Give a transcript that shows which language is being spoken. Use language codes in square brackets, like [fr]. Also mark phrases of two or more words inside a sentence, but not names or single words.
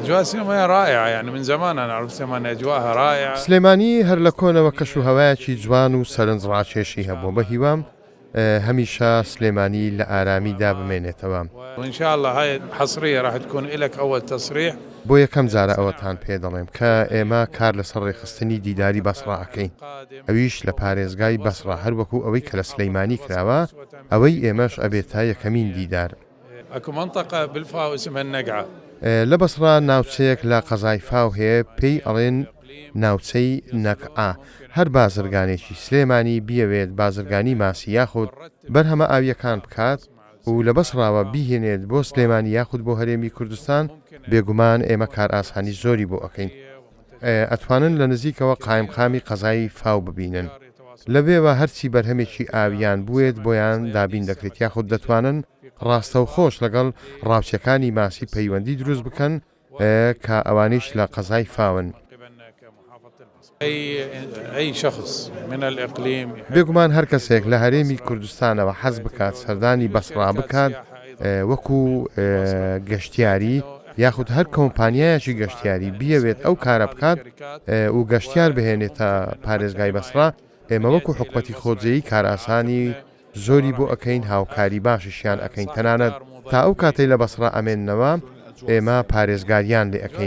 [ar] أجواء سليمانية رائعة، يعني من زمان أنا أعرف سليمانية أجواءها رائعة. [ckb] سلێمانی هەر لە کۆنەوە کەش و هەوایەکی جوان و سەرنجڕاکێشی هەبوو بە هیوام هەمیشە سلێمانی لە ئارامیدا بمێنێتەوە. [ar] وإن شاء الله هاي حصرية راح تكون إلك أول تصريح. [ckb] بۆ یەکەم جارە ئەوەتان پێ دەڵێم کە ئێمە کار لەسەر ڕێخستنی دیداری بەسڕا ئەکەین، ئەویش لە پارێزگای بەسڕا هەروەکو ئەوەی کە لە سلەیمانی کراوە، ئەوەی ئێمەش ئەبێت تا یەکەمین دیدار. [ar] أكو منطقة بالفاو اسمها النقعة. [ckb] لە بەسڕا ناوچەیەک لە قەزای فاو هەیە پێی ئەڵێن ناوچەی نەقعا. هەر بازرگانێکی سلێمانی بیەوێت بازرگانی ماسی یاخود بەرهەمە ئاویەکان بکات و لە بەسڕاوە بیهێنێت بۆ سلێمانی یاخود بۆ هەرێمی کوردستان، بێگومان ئێمە کار ئاسانی زۆری بۆ ئەەکەین. ئەتوانن لە نزیکەوە قایمقامی قەزای فاو ببینن. لەبێوە هەرچی بەرهەمێکی ئاویان بوێت بۆیان دابین دەکرێت یاخود دەتوانن ڕاستە و خۆش لەگەڵ ڕاوچەکانی ماسی پەیوەندی دروست بکەن کە ئەوانیش لە قەزای فاون. [ar] أي شخص من الإقليم [ckb] بێگومان هەر کەسێک لە هەرێمی کوردستانەوە حەز بکات سەردانی بەسڕا بکات وەکو گەشتیاری یاخود هەر کۆمپانیایەکی گەشتیاری بیەوێت ئەو کارە بکات و گەشتیار بهێنێتە پارێزگای بەسڕا، ئێمە وەکو حکومەتی خۆجێیی کار ئاسانی زۆری بۆ ئەەکەین، هاوکاری باشیشیان ئەەکەین، تەنانەت تا ئەو کاتەی لە بەسڕا ئەمێننەوە ئێمە پارێزگاریان لێ ئەەکەین.